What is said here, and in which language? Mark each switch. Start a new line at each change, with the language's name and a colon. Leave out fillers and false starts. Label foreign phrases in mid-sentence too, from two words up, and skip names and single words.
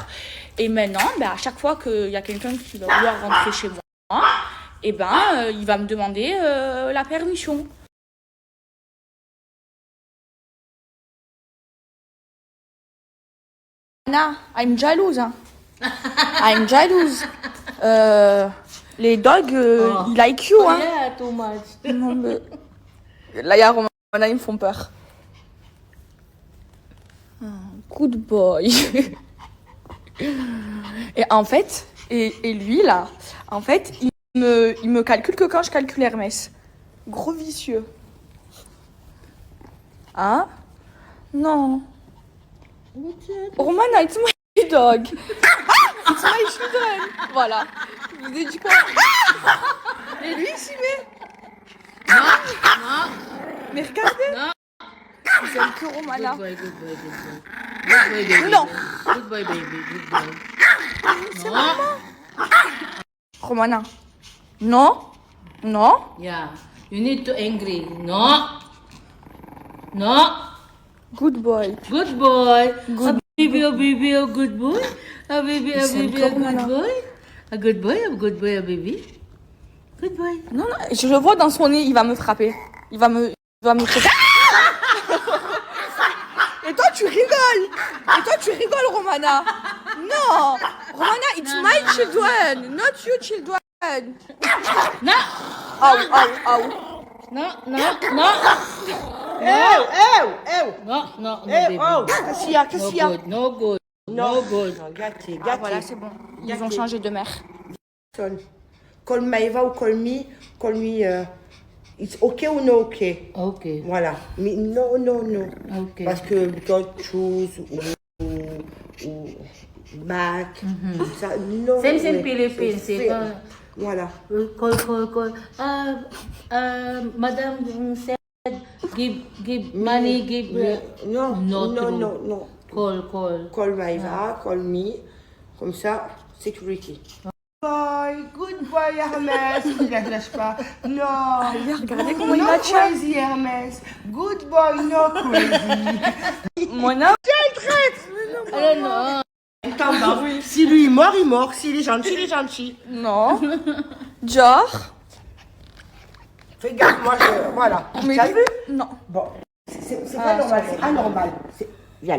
French: Et maintenant, à chaque fois qu'il y a quelqu'un qui va vouloir rentrer chez moi, il va me demander la permission. Anna, I'm jalouse. Hein. I'm jalouse. Les dogs, ils
English: like you.
French: Hein.
English: Yeah, too much.
French: Non, mais... Là, il y a Romana, ils me font peur.
English: Good boy.
French: Et en fait, et lui, là, en fait, il me calcule que quand je calcule Hermès. Gros vicieux. Hein? Non. Romana,
English: it's my dog. It's my children.
French: Voilà. Je vous ai dit quoi? Mais lui, il s'y met. Non. Mais regardez. Non. Vous aimez que Romana.
English: Good boy, good boy, good boy. Good boy, baby.
French: Non.
English: Good boy, baby. Good boy.
French: C'est
English: No.
French: maman. Romana. Non. Non.
English: Yeah. You need to angry. No. No. Good boy. Good boy. Good. A baby, a good boy. A baby, a
French: C'est
English: baby, a
French: encore
English: good
French: malin.
English: boy. A good boy, a good boy, a baby. Good boy.
French: Non, non, je le vois dans son nez, il va me frapper. Il va me frapper. Et toi, tu rigoles. Romana. Non. Romana,
English: it's my children, not you children. No. Au. No. No, baby.
French: Qu'est-ce qu'il y a? Qu'est-ce qu'il y a?
English: No good. No good.
French: Non, gâté, Ah, gâté. voilà, c'est bon. Ils ont changé de mère.
English: Call Maeva ou call me, it's okay ou no okay? Okay.
French: Voilà. Mais no.
English: Okay.
French: Parce que
English: don't choose ou back.
French: Ça, non.
English: Same
French: ouais. Philippines. C'est- Voilà.
English: Call. Madame said, give money, give.
French: Non,
English: Not
French: non,
English: true.
French: non, non.
English: Call. Call Maïva, call me.
French: Comme ça,
English: security. Good boy,
French: Hermès. Il ne lâche pas. Non. Regardez comment il va
English: crazy, Hermès. Good boy, no crazy. Mona.
French: Alors, non. Attends, si lui est mort, il est mort. S'il est gentil, il est gentil. Non. Genre. Fais gaffe, moi, voilà. Mais T'as vu? Non. Bon, c'est pas normal, c'est anormal. Viens là.